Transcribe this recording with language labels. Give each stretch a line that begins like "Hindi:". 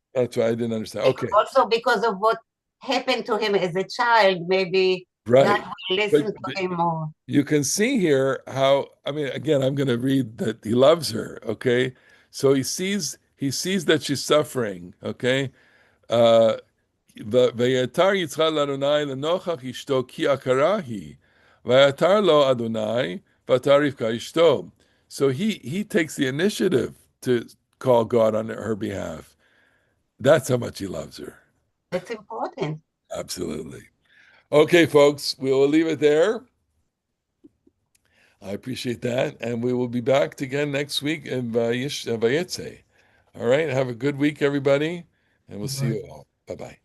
English: That's why I didn't understand. And Okay, also because of what happened to him as a child, maybe God right. will listen to him more. you can see here how, I mean, again, I'm going to read that he loves her. Okay, so he sees that she's suffering.
Hebrew: Okay, uh, ויתר יצחק לאדוני לנוכח אשתו כי עקרה היא, ויתר לו אדוני ותר רבקה אשתו.
English: So he takes the initiative to call God on her behalf. That's how much he loves her. That's important. Absolutely. Okay, folks, we will leave it there. I appreciate that. And we will be back again next week in Vayetze. All right. Have a good week, everybody. And we'll see you all. Bye bye.